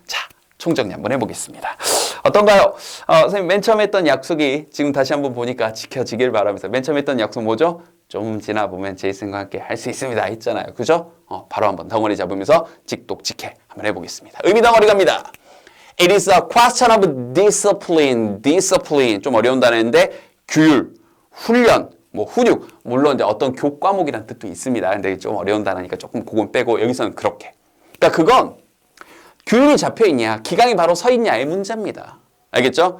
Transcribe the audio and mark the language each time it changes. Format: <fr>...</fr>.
<ko>자, 총정리 한번 해보겠습니다. 어떤가요? 선생님 맨 처음에 했던 약속이 지금 다시 한번 보니까 지켜지길 바라면서 맨 처음에 했던 약속 뭐죠? 좀 지나보면 제이슨과 함께 할 수 있습니다. 했잖아요. 그죠? 바로 한번 덩어리 잡으면서 직독직해 한번 해보겠습니다. 의미 덩어리 갑니다.</ko> <en>It is a question of discipline. discipline.</en> <ko>좀 어려운 단어인데 규율, 훈련, 훈육. 물론 이제 어떤 교과목이라는 뜻도 있습니다. 근데 좀 어려운 단어니까 조금 그건 빼고 여기서는 그렇게. 그러니까 그건 규율이 잡혀 있냐, 기강이 바로 서 있냐의 문제입니다. 알겠죠?</ko>